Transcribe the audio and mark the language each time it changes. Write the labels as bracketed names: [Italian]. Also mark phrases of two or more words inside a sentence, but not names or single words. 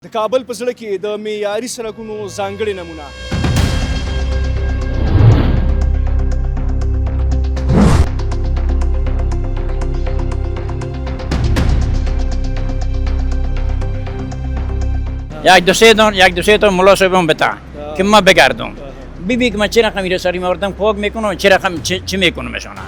[Pashto] د کابل په زړه کې د معیاري سړکونو ځانګړې نمونه. [Persian] یک دو سه تا ملا صاحبم بتا که ما بگردم ببین که من چه رقمی رو سری مردم پاک میکنم چه رقم چه میکنم شونا